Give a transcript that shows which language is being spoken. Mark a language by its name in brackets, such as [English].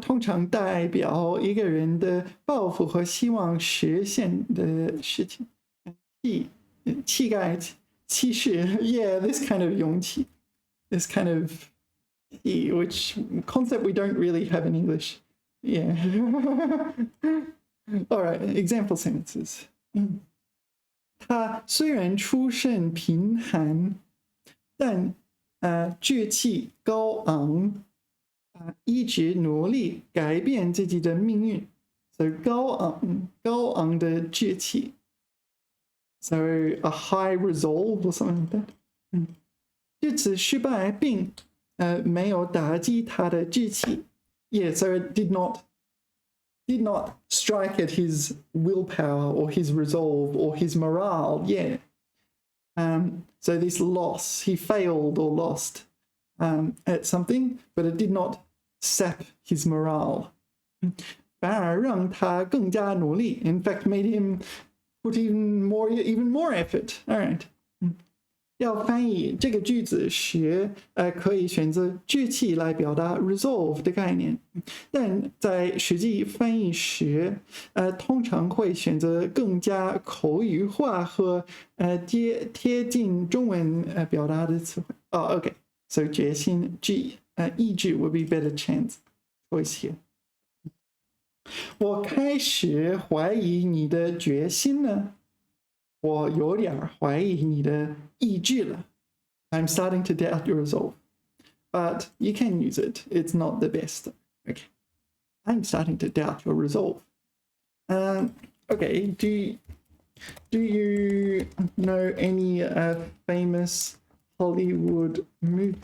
[Chinese] 通常代表一个人的抱负和希望实现的事情。 [English] 气概、气势 Yeah, this kind of 勇气. This kind of which concept we don't really have in English. Yeah. All right, example sentences. [Chinese] 他虽然出身贫寒，但志气高昂，一直努力改变自己的命运。 So 高昂的志气。 [English] So a high resolve or something like that. [Chinese] 这次失败并没有打击他的志气。 [English] Yeah, so it did not strike at his willpower or his resolve or his morale. Yeah. So this loss, he failed or lost at something, but it did not sap his morale. [Chinese] 反而让他更加努力. [English] In fact, made him put even more effort. All right. [Chinese] 要翻译这个句子时，可以选择志气来表达 resolve 的概念，但在实际翻译时，通常会选择更加口语化和贴近中文表达的词汇。 [English] Okay. So 决心意志 would be better choice here. [Chinese] 我开始怀疑你的决心呢。我有点怀疑你的意志了。 [English] I'm starting to doubt your resolve. But you can use it. It's not the best. Okay. I'm starting to doubt your resolve. Okay. Do you know any famous Hollywood movie?